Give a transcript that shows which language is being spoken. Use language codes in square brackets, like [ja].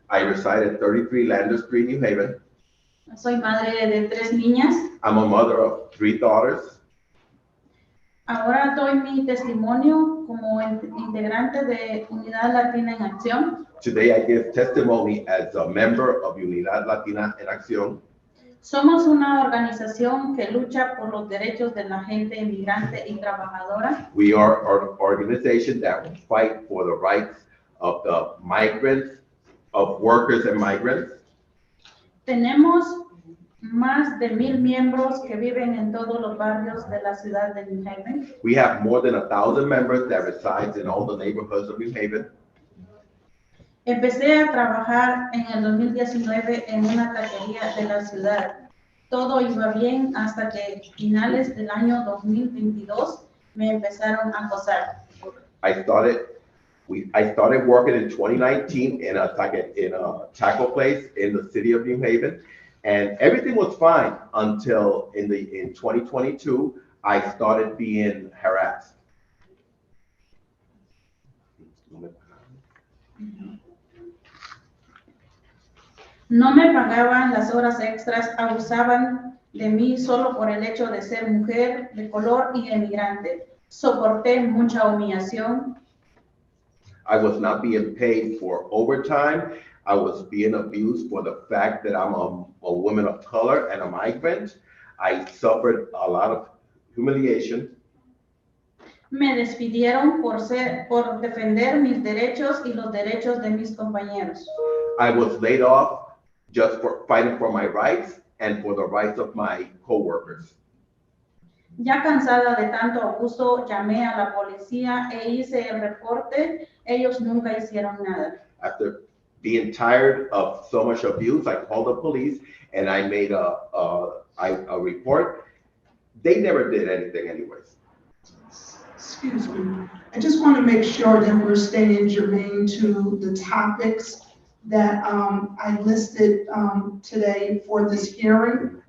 [en] I reside at 33 Lander Street, New Haven. [es] Soy madre de 3 niñas. [en] I'm a mother of 3 daughters. [es] Ahora doy mi testimonio como integrante de Unidad Latina en Acción. [en] Today I give testimony as a member of Unidad Latina en Acción. [es] Somos una organización que lucha por los derechos de la gente inmigrante y trabajadora. [en] We are an organization that will fight for the rights of the migrants, of workers and migrants. [es] Tenemos más de 1,000 miembros que viven en todos los barrios de la ciudad de New Haven. [en] We have more than 1,000 members that resides in all the neighborhoods of New Haven. [es] Empecé a trabajar en el 2019 en una taquería de la ciudad. Todo iba bien hasta que finales del año 2022 me empezaron a acosar. [en] I started working in 2019 in a taco place in the city of New Haven, and everything was fine until in 2022 I started being harassed. [es] No me pagaban las horas extras, abusaban de mí solo por el hecho de ser mujer, de color y emigrante. Soporté mucha humillación. [en] I was not being paid for overtime. I was being abused for the fact that I'm a woman of color and a migrant. I suffered a lot of humiliation. [es] Me despidieron por defender mis derechos y los derechos de mis compañeros. [en] I was laid off just for fighting for my rights and for the rights of my co-workers. [es] Ya cansada de tanto abuso, llamé a la policía e hice el reporte. Ellos nunca hicieron nada. [en] After being tired of so much abuse, I called the police and I made a report. They never did anything anyways. Excuse me. I just want to make sure that we're staying germane to the topics that I listed today for this hearing.